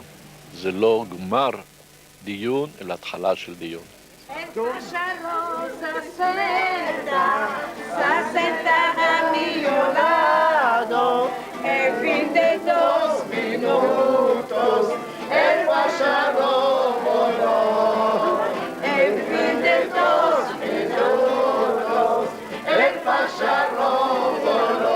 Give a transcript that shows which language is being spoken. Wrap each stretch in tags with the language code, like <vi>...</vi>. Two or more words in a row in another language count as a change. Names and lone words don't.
<he>זה לא גמר דיון, אלא התחלה של דיון.</he> <es>En fin de 2 minutos, el pájaro voló. En fin de 2 minutos, el pájaro voló.</es>